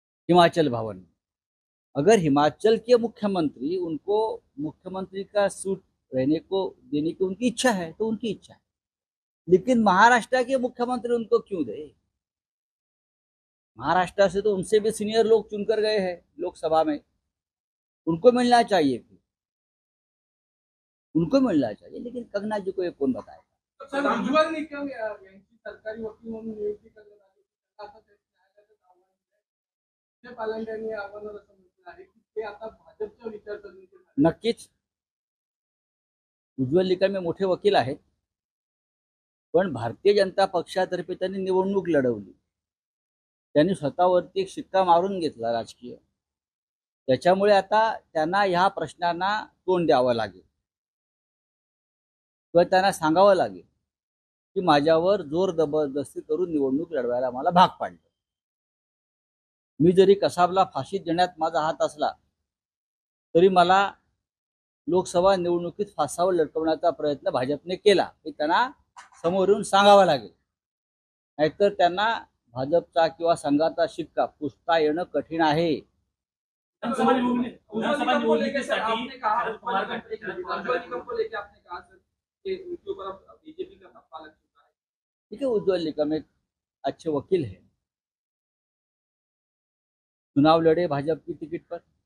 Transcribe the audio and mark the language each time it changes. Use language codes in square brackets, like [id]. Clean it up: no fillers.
[hi] हिमाचल भवन में अगर हिमाचल के मुख्यमंत्री उनको मुख्यमंत्री का सूट रहने को देने की उनकी इच्छा है तो उनकी इच्छा है, लेकिन महाराष्ट्र के मुख्यमंत्री उनको क्यों दे? महाराष्ट्र से तो उनसे भी सीनियर लोग चुनकर गए हैं लोकसभा में, उनको मिलना चाहिए, उनको मिलना चाहिए, लेकिन कंगना जी को ये कौन बताएगा? [mr] सर, उज्ज्वल निकम यांची सरकारी वकील म्हणून नियुक्ती करण्यात आली, पालंड्यांनी आव्हानाला समजलं आहे की ते आता भाजपच्या विचारसरणीचे. नक्कीच उज्ज्वल निकम हे मोठे वकील आहेत, पण भारतीय जनता पक्षातर्फे त्यांनी निवडणूक लढवली, त्यांनी स्वतःवरती एक शिक्का मारून घेतला राजकीय. त्याच्यामुळे आता त्यांना ह्या प्रश्नांना तोंड द्यावं लागेल किंवा त्यांना सांगावं लागेल की माझ्यावर जोर जबरदस्ती करून निवडणूक लढवायला मला भाग पाडलं. मी जरी कसाबला फाशीत देण्यात माझा हात असला तरी मला लोकसभा निवडणुकीत फासावर लटकवण्याचा प्रयत्न भाजपने केला, हे त्यांना समोर येऊन सांगावं लागेल. नाहीतर त्यांना भाजपचा किंवा संघाचा शिक्का पुसता येणं कठीण आहे. [hi] ठीक है, उज्ज्वल निकम एक अच्छे वकील है, चुनाव लड़े भाजपा की टिकट पर,